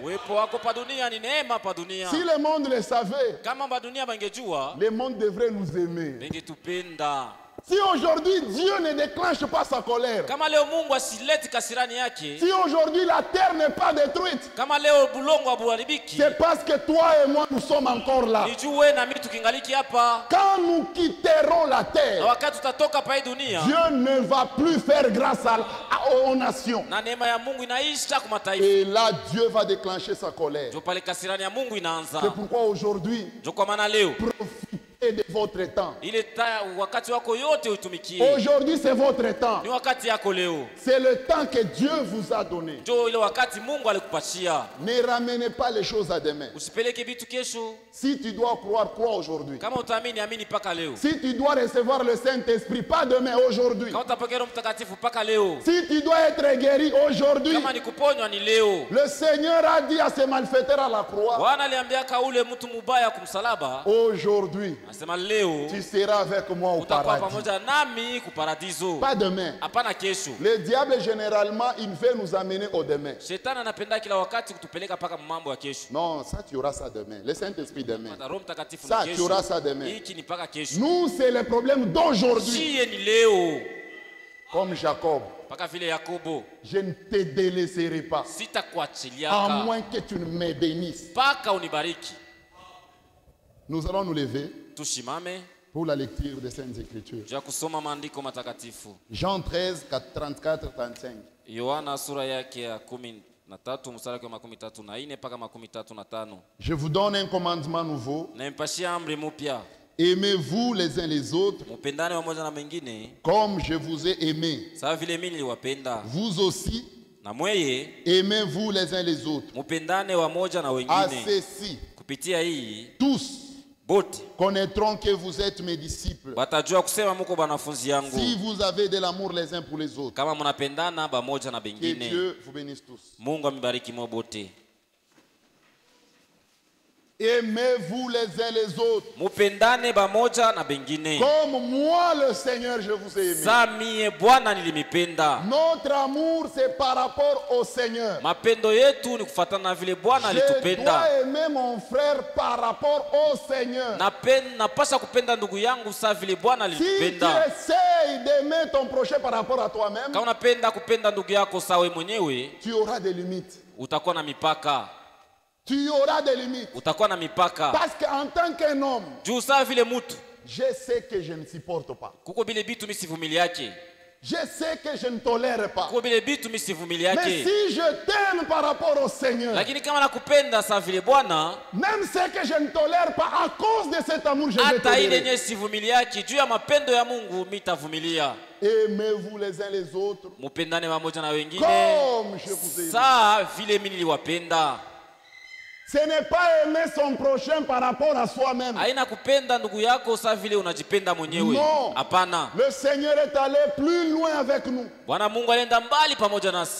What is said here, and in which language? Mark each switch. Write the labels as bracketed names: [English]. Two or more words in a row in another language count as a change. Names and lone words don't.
[Swahili] Uwepo wako pa dunia ni neema pa dunia. [French] Si le monde le savait, [Swahili] Kama ba dunia bangejua, [French] le monde devrait nous aimer. [Swahili] bengetupenda. [French] Si aujourd'hui Dieu ne déclenche pas sa colère, [Swahili] Kama leo Mungu asileti kasirani yake, [French] si aujourd'hui la terre n'est pas détruite, [Swahili] kama leo bulongo abuharibiki, [French] c'est parce que toi et moi nous sommes encore là. [Swahili] ni juu wewe na mimi tukingaliki hapa. [French] Quand nous quitterons la [Swahili] Na [French] terre, [Swahili] wakati tutatoka pa hii dunia, [French] Dieu ne va plus faire grâce aux nations. [Swahili] na neema ya Mungu inaisha kwa mataifa. [French] Et là, Dieu va déclencher sa colère. [Swahili] Ndio pale kasirani ya Mungu inaanza. [French] C'est pourquoi aujourd'hui, [Swahili] Ndio kwa maana leo [French] profitez de votre temps. [Swahili] ile wakati wako yote utumikie. [French] Aujourd'hui, c'est votre temps. [Swahili] Ni wakati yako leo. [French] C'est le temps que Dieu vous a donné. [Swahili] Ndio ile wakati Mungu alikupatia. [French] Ne ramenez pas les choses à demain. [Swahili] Usipeleke vitu kesho. [French] Si tu dois croire, crois aujourd'hui. [Swahili] Kama utaamini amini paka leo. [French] Si tu dois recevoir le Saint-Esprit, pas demain, aujourd'hui. [Swahili] Kama utapokea Roho Mtakatifu paka leo. [French] Si tu dois être guéri aujourd'hui, [Swahili] Kama ni kuponywa ni leo. [French] le Seigneur a dit à ces malfaiteurs à la croix, [Swahili] Bwana aliambia kaule mtu mubaya kumsalaba, [French] aujourd'hui, [Swahili] anasema leo [French] tu seras avec moi au [Swahili] utakuwa [French] paradis. [Swahili] pamoja nami kuparadizo. [French] Pas demain. [Swahili] Hapana kesho. [French] Le diable, généralement, il veut nous amener au demain. [Swahili] Shetani anapenda kila wakati kutupeleka paka mambo ya kesho. [French] Non, ça, tu auras ça demain. Le Saint-Esprit demain. [Swahili] Roho Mtakatifu [French] Ça, [Swahili] ni [French] tu auras [Swahili] kesho. [French] ça demain. [Swahili] Hiki ni paka kesho. [French] Nous, c'est le problème d'aujourd'hui. [Swahili] Shie ni leo. [French] Comme Jacob, [Swahili] Paka vile Yakobo, [French] je ne te délaisserai pas, à [Swahili] sitakuachiliaka [French] moins que tu ne me bénisses. [Swahili] paka unibariki. [French] Nous allons nous lever [Swahili] Tushimame [French] pour la lecture des Saintes Écritures. [Swahili] juu ya kusoma maandiko matakatifu. [French] Jean 13, 34, 35. [Swahili] Yohana sura yake ya 13 mstari wake wa 34 mpaka 35. [French] Je vous donne un commandement nouveau. [Swahili] Nampashia amri mpya. [French] Aimez-vous les uns les autres [Swahili] Mpendane wamoja na mengine [French] comme je vous ai aimé. [Swahili] sawa vile mimi niliwapenda. [French] Vous aussi, [Swahili] Na mweye [French] aimez-vous les uns les autres. [Swahili] mpendane wamoja na [French] À [Swahili] wengine. [French] ceci, [Swahili] Kupitia hii [French] tous [Swahili] bote [French] connaîtront que vous êtes mes disciples. [Swahili] watajua kusema muko banafunzi yangu. [French] Si vous avez de l'amour les uns pour les autres. [Swahili] Kama mnapendana bamoja na [French] Que [Swahili] bengine. [French] Dieu vous bénisse tous. [Swahili] Mungu amibariki mwa bote. [French] Aimez-vous les uns les autres. [Swahili] Mupendane bamoja na bengine. [French] Comme moi, le Seigneur, je vous ai aimé. [Swahili] Sa mie Bwana nilimipenda. [French] Notre amour, c'est par rapport au Seigneur. [Swahili] Mapendo yetu ni kufuatana na vile Bwana [French] Je [Swahili] alitupenda. [French] dois aimer mon frère par rapport au Seigneur. [Swahili] Napasha kupenda ndugu yangu sa vile Bwana [French] Si tu [Swahili] alitupenda. [French] essayes d'aimer ton prochain par rapport à toi-même, [Swahili] Kama unapenda kupenda ndugu yako sawe mwenyewe, [French] tu auras des limites. [Swahili] utakuwa na mipaka. [French] Tu auras des limites. [Swahili] Utakuwa na mipaka. [French] Parce qu'en tant qu'un homme, [Swahili] Juu sa vile mutu, [French] je sais que je ne supporte pas. [Swahili] kuko bile bitu mimi sivumili yake. [French] Je sais que je ne tolère pas. [Swahili] Kuko bile bitu mimi sivumili [French] Mais [Swahili] yake. [French] si je t'aime par rapport au Seigneur, [Swahili] Lakini kama nakupenda sa vile Bwana, [French] même ce que je ne tolère pas, à cause de cet amour, je vais [Swahili] hata ile [French] tolérer. [Swahili] yenye sivumili yake juu ya mapendo ya Mungu mitavumilia. [French] Aimez-vous les uns les autres [Swahili] Mupendane pamoja na wengine [French] comme je vous ai aimé. [Swahili] saa vile mimi niliwapenda. [French] Ce n'est pas aimer son prochain par rapport à soi-même. [Swahili] Haina kupenda ndugu yako saa vile unajipenda mwenyewe. [French] Non. [Swahili] Hapana. [French] Le Seigneur est allé plus loin avec nous. [Swahili] Bwana Mungu alienda mbali pamoja nasi.